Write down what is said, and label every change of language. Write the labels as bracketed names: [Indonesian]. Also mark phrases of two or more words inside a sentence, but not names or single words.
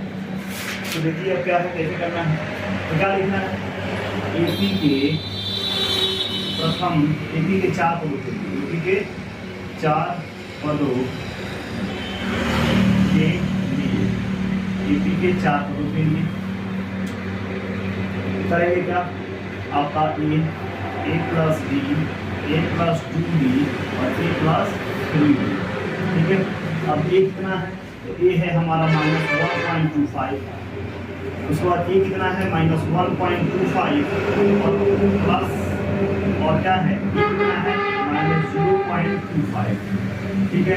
[Hindi] तो देखिए अब क्या है, कैसे करना है, तो क्या लिखना है, एपी के प्रथम, एपी के 4 पदों के लिए, एपी के 4 पदों के लिए, एपी के 4 पदों के लिए करेंगे क्या, आपका a + b, a + 2b और a + 3b, ठीक है। अब a कितना है, तो a है हमारा -1.25, उसके बाद a कितना है -1.25 और प्लस और क्या है a कितना है -0.25, ठीक है।